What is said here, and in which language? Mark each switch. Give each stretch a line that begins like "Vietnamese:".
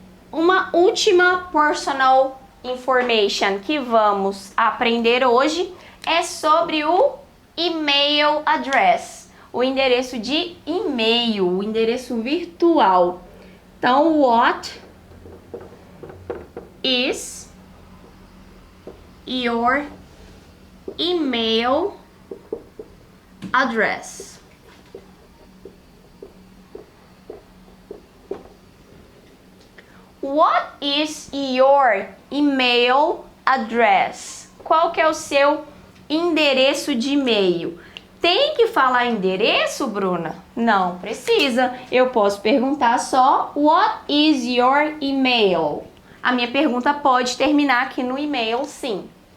Portuguese: Uma última personal information que vamos aprender hoje é sobre o email address, o endereço de e-mail, o endereço virtual.
English: Então, what is your email address? What is your email address?
Portuguese: Qual que é o seu endereço de e-mail? Tem que falar endereço, Bruna? Não precisa. Eu posso perguntar só
English: what is your email?
Portuguese: a minha pergunta pode terminar aqui no e-mail, sim.